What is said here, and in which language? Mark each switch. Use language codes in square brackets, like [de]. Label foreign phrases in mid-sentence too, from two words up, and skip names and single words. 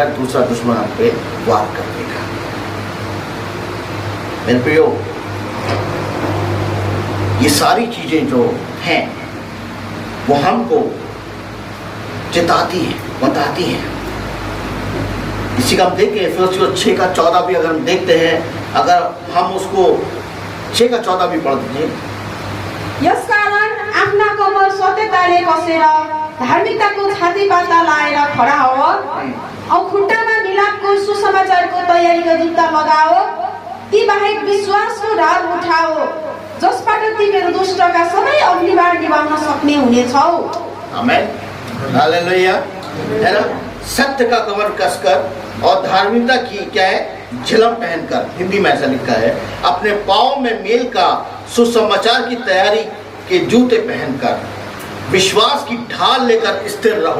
[hi] दूसरा दुश्मन हम पे वार कर देगा। मेरे प्रियो, ये सारी चीजें जो हैं वो हमको चेताती हैं, बताती हैं। इसी का हम देखें इफिसियों 6:14 भी अगर हम देखते हैं, अगर हम उसको 6:14 भी पढ़ दीजिए। [ne] यसकारण आफ्ना कमर सत्यताले कसेर धार्मिकताको छातीपाता लाएर खडा हो औ खुट्टामा मिलापको सुसमाचारको तयारीको जुत्ता लगाओ। ती बाहेक विश्वासको ढाल उठाओ जसबाट तिमीहरू दुष्टका सबै अग्निबाण निभाउन सक्ने हुनेछौ। आमेन, हालेलुया। [hi] है ना, सत्य का कमर कसकर और धार्मिकता की क्या है? झिलम पहनकर, हिंदी में ऐसा लिखा है, अपने पाँव में मेल का सुसमाचार की तैयारी के जूते पहनकर विश्वास की ढाल लेकर स्थिर रहो।